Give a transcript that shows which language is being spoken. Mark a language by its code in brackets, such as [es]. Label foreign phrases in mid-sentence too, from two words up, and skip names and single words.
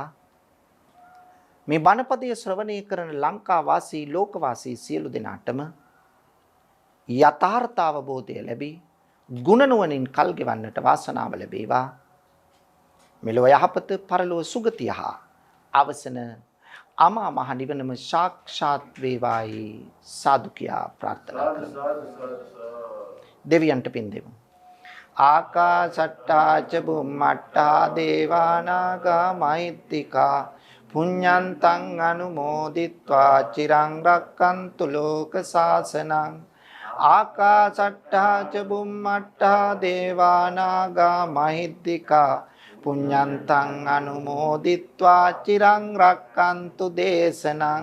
[si] මේ බණපදය ශ්‍රවණය කරන ලංකා වාසී ලෝක වාසී සියලු දෙනාටම යථාර්ථ අවබෝධය ලැබී ගුණ නුවණින් කල් ගෙවන්නට වාසනාව ලැබේවා. මෙලොව යහපත පරලොව සුගතිය හා අවසන අමා මහ නිවනම සාක්ෂාත් වේවායි සාදු කියා ප්‍රාර්ථනා කරමු. දෙවියන්ට පින් දෙමු. [pi] ආකාසට්ටා ච බුම්මට්ටා දේවානාගා මහිත්‍තිකා පුඤ්ඤන්තං අනුමෝදිත්වා චිරං රක්칸තු ලෝක සාසනං. ආකාසට්ටා ච බුම්මට්ටා දේවානාගා මහිත්‍තිකා පුඤ්ඤන්තං අනුමෝදිත්වා චිරං රක්칸තු දේශනං.